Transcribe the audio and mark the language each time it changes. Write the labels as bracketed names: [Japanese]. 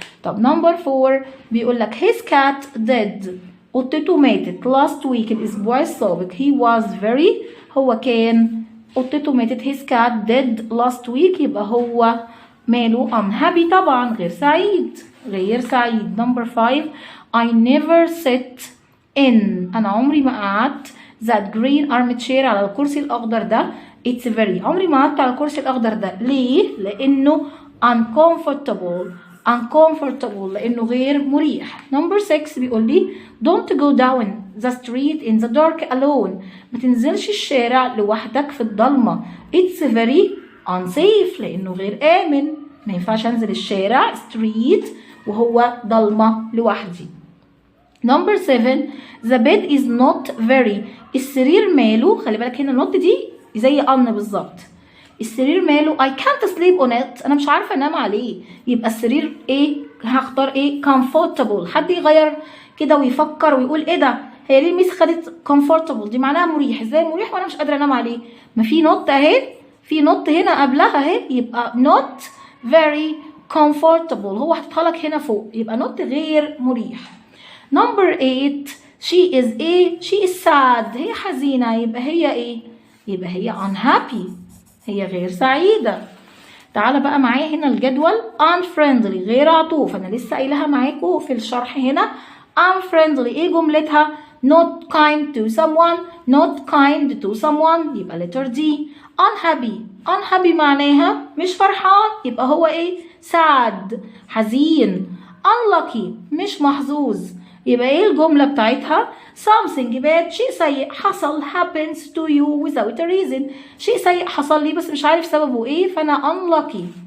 [English] طب number 4 [Arabic] بيقول لك [English] his cat dead. [Arabic] قطته ماتت [English] last week [Arabic] الأسبوع السابق. [English] he was very [Arabic] هو كان قطته ماتت [English] his cat dead last week [Arabic] يبقى هو ماله unhappy طبعا غير سعيد. [English] number 5 I never sit in. [Arabic] أنا عمري ما قعدت [English] that green armchair [Arabic] على الكرسي الأخضر ده. [English] it's very [Arabic] عمري ما قعدت على الكرسي الأخضر ده. ليه؟ لأنه uncomfortable لأنه غير مريح. [English] number 6 [Arabic] بيقول لي [English] don't go down the street in the dark alone. [Arabic] ما تنزلش الشارع لوحدك في الضلمة. [English] it's very unsafe [Arabic] لأنه غير آمن. ما ينفعش أنزل الشارع street وهو ضلمة لوحدي. [English] number 7 the bed is not very. [Arabic] السرير ماله، خلي بالك هنا النوت دي زي بالظبط. السرير ماله [English] I can't sleep on it. [Arabic] أنا مش عارفة أنام عليه. يبقى السرير إيه؟ هختار إيه؟ comfortable. حد يغير كده ويفكر ويقول إيه ده؟ هي ليه ميس خدت comfortable؟ دي معناها مريح. إزاي مريح وأنا مش قادرة أنام عليه؟ ما في نوت أهي، في نوت هنا قبلها أهي، يبقى [English] not very comfortable. [Arabic] هو حاططها لك هنا فوق، يبقى not غير مريح. [English] number 8 she is sad. [Arabic] هي حزينة، يبقى هي إيه؟ يبقى هي unhappy، هي غير سعيدة. تعالى بقى معايا هنا الجدول unfriendly غير عطوف. أنا لسه قايلها معاكم في الشرح هنا. [English] unfriendly [Arabic] إيه جملتها؟ [English] not kind to someone يبقى letter D. [Arabic] unhappy معناها مش فرحان، يبقى هو إيه؟ sad حزين. unlucky مش محظوظ، يبقى ايه الجملة بتاعتها؟ [English] something bad [Arabic] شيء سيء حصل [English] happens to you without a reason. [Arabic] شيء سيء حصل لي بس مش عارف سببه ايه، فانا unlucky.